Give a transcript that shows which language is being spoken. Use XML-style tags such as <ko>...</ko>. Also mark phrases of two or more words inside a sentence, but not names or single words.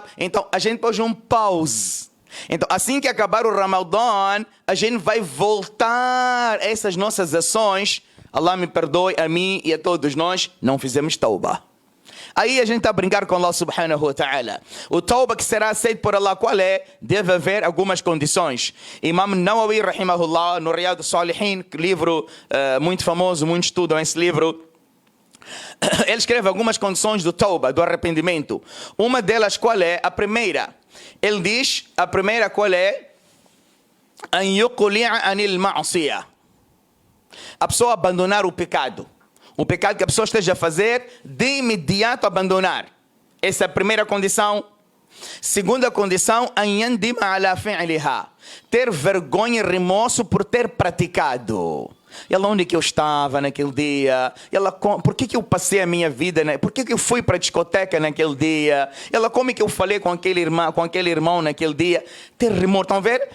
<pt>Então a gente pôs um pause. Então assim que acabar o Ramadã, a gente vai voltar a essas nossas ações. Allah me perdoe a mim e a todos nós, não fizemos tauba. Aí a gente está a brincar com Allah</pt> <ar>سبحانه وتعالى.</ar> <pt>O tauba que será aceito por Allah, qual é? Deve haver algumas condições. Imam Nawawi, rahimahullah, no Riyad al-Salihin, livro muito famoso, muito estudam esse livro, ele escreve algumas condições do tauba, do arrependimento. Uma delas qual é? A primeira. Ele diz, a primeira qual é?</pt> <ar>أن يقلع عن المعصية.</ar> <pt>A pessoa abandonar o pecado. Um pecado que a pessoa esteja a fazer, de imediato abandonar. Essa é a primeira condição. Segunda condição,</pt> <ar>أن يندم على فعلها.</ar> <pt>Ter vergonha e remorso por ter praticado. E ela, onde que eu estava naquele dia? Ela, por que eu passei a minha vida? Por que eu fui para a discoteca naquele dia? Ela, como é que eu falei com aquele irmão naquele dia? Ter remorso, estão a ver?</pt>